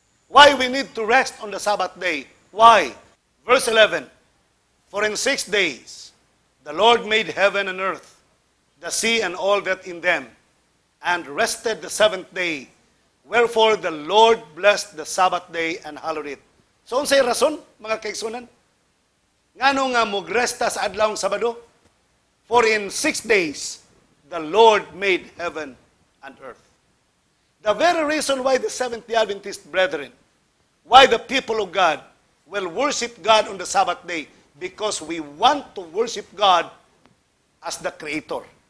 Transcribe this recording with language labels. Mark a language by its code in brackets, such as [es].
[en] Why we need to rest on the Sabbath day? Why? Verse 11, For in 6 days the Lord made heaven and earth, the sea and all that in them, and rested the seventh day. Wherefore the Lord blessed the Sabbath day and hallowed it. [ceb] So, unsay rason, mga kaigsunan? Ngano nga mugresta sa adlawng Sabado? [en] For in 6 days, the Lord made heaven and earth. The very reason why the Seventh-day Adventist brethren, why the people of God will worship God on the Sabbath day, because we want to worship God as the Creator.